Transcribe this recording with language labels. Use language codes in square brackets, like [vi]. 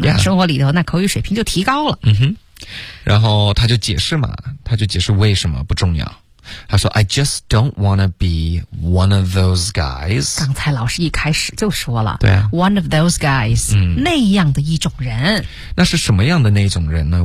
[zh] 生活里头那口语水平就提高了。然后他就解释为什么不重要。他说 [en] I just don't wanna be one of those guys。 [zh] 刚才老师一开始就说了，对啊， [en] one of those guys， [zh] 那样的一种人。那是什么样的那种人呢？